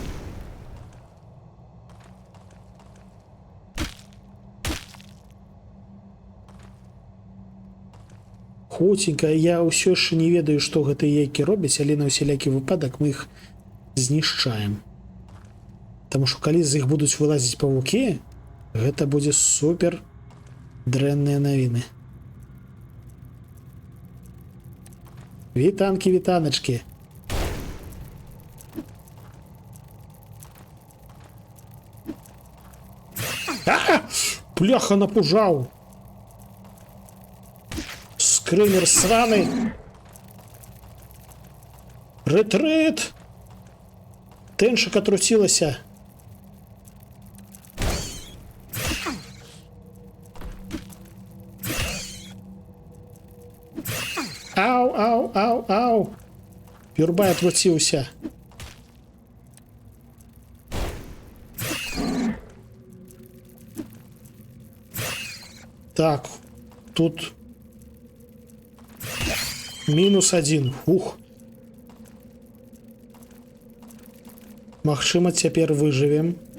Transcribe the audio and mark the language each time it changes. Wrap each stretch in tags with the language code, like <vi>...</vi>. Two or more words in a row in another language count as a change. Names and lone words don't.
<be>Хуценька, я ўсё яшчэ не ведаю, што гэтыя яйкі робяць, але на ўсялякі выпадак мы іх знішчаем. Таму што калі з іх будуць вылазіць павукі, гэта будзе супер дрэнныя навіны. Вітанкі, вітаначкі. Пляха напужаў. Скрымер сраны. Рэтрыт. Тэншык атруцілася. Ау, ау, ау, ау. Пюрбай атруціўся. Так, тут -1. Ух. Магчыма, цяпер выжывем.</be>